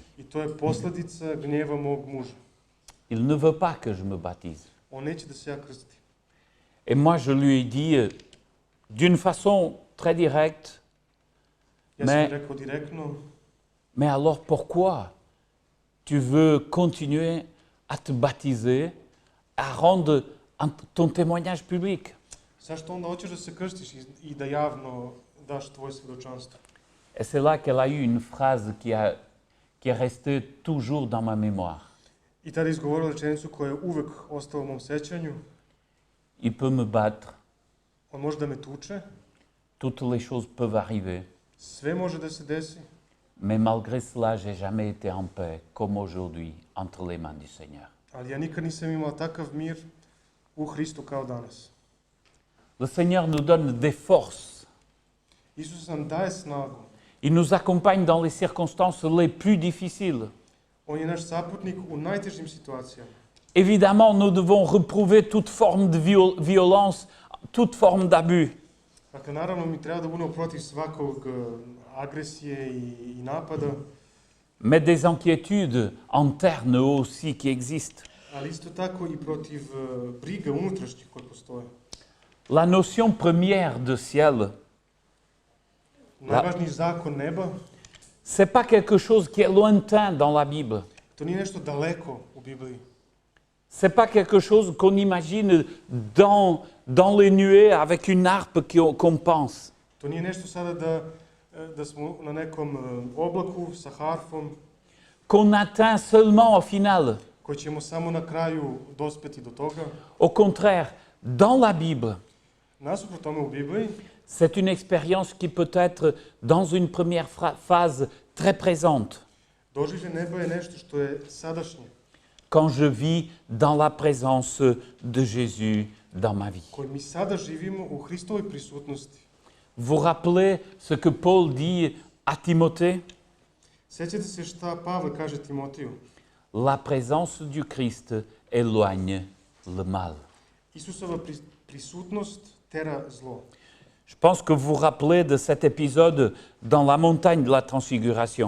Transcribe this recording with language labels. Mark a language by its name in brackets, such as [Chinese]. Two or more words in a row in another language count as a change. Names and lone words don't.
[Serbian] I to je posledica gnjeva mog muža. [French] Il ne veut pas que je me baptise. [Serbian] On neće da se ja krstim. [French] Et moi, je lui ai dit d'une façon très directe, [Serbian] Ja sam rekao direktno, [French] mais alors pourquoi tu veux continuer à te baptiser, à rendre ton témoignage public? [Serbian] zašto onda hoćeš da se krstiš i da javno daš tvoje svjedočanstvo? [French] Et c'est là qu'elle a eu une phrase qui est restée toujours dans ma mémoire. [Serbian] I tada je izgovorila rečenicu koja je uvek ostala u mom sećanju. [French] Il peut me battre, [Serbian] On može da me tuče, [French] toutes les choses peuvent arriver, [Serbian] sve može da se desi, [French] mais malgré cela, j'ai jamais été en paix comme aujourd'hui entre les mains du Seigneur. [Serbian] ali ja nikad nisam imala takav mir u Hristu kao danas. [French] Le Seigneur nous donne des forces. [Serbian] Isus nam daje snagu. [French] Il nous accompagne dans les circonstances les plus difficiles. [Serbian] On je naš saputnik u najtežim situacijama. [French] Évidemment, nous devons reprouver toute forme de violence, toute forme d'abus. [Serbian] Dakle, naravno, mi treba da budemo protiv svakog agresije i napada, [French] Mais des inquiétudes internes aussi qui existent. [Serbian] ali isto tako i protiv briga unutrašnjih koje postoje. [French] La notion première de ciel, [Serbian] Najvažniji zakon neba, [French] c'est pas quelque chose qui est lointain dans la Bible. [Serbian] to nije nešto daleko u Bibliji. [French] C'est pas quelque chose qu'on imagine dans les nuées avec une harpe qu'on pense. [Serbian] To nije nešto sada da smo na nekom oblaku sa harfom, [French] Qu'on atteint seulement au final. [Serbian] koji ćemo samo na kraju dospeti do toga. [French] Au contraire, dans la Bible, [Serbian] Nasuprot tome u Bibliji, [French] c'est une expérience qui peut être dans une première phase très présente. [Serbian] doživlje neba je nešto što je sadašnje, [French] Quand je vis dans la présence de Jésus dans ma vie. [Serbian] koji mi sada živimo u Hristovoj prisutnosti. [French] Vous rappelez ce que Paul dit à Timothée? [Serbian] Sjećate se šta Pavle kaže Timotiju? [French] la présence du Christ éloigne le mal. [Serbian] Исусова присутност тера зло. [French] Je pense que vous vous rappelez de cet épisode dans la montagne de la transfiguration.